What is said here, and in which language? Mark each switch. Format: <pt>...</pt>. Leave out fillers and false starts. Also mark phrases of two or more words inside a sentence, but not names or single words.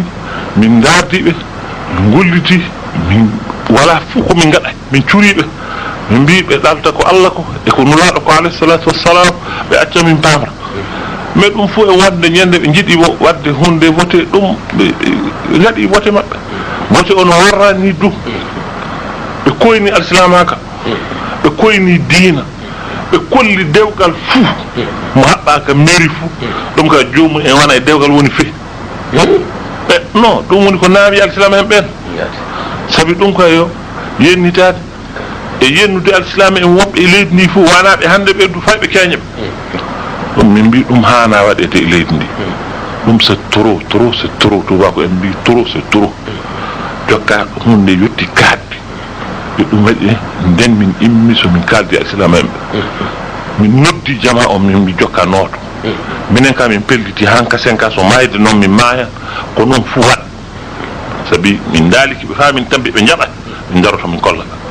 <ff>min dardiɓe min golliti min wala fuu komin gaɗa min curiɓe min mbi ɓe ɗalta ko Allah ko e ko nulaɗo ko</ff> <ar>alayhi salatu wassalam</ar> <ff>ɓe acca min pamra mais ɗum fuu e wadde ñande ɓe jiiɗi wadde hunde voté ɗum ɓe gaɗi voté maɓɓe voté on warrani du ɓe koyni alsilamaka ɓe koyni diina ɓe kolli dewgal fuu mo haɓɓaka mairie fuu ɗum ka jomum en wona e dewgal woni fe non ɗum woni ko naawi alsilama en ɓen sabi ɗum koye yo yennitade e yennude alsilama en woɓɓe e leydi ndi fuu wanaɓe hande ɓeydu fayɓe keñeɓe ɗum min mbi ɗum hana waɗete e leydi ndi ɗum</ff> <fr>c'est trop</fr> <ff>tubako en mbi</ff> <fr>trop c'est trop</fr> <ff>jokka hunde yetti kaadde yo ɗum waɗi nden min immi somin kaldi alsilama en ɓe min noddi jama o min mbi jokka nooto minen ka min pelliti hanka senka so mayde noon min maaya ko noon fuu waɗ sabi min daaliki ɓe fa min tambi ɓe jaɓat min daroto min kolla</ff>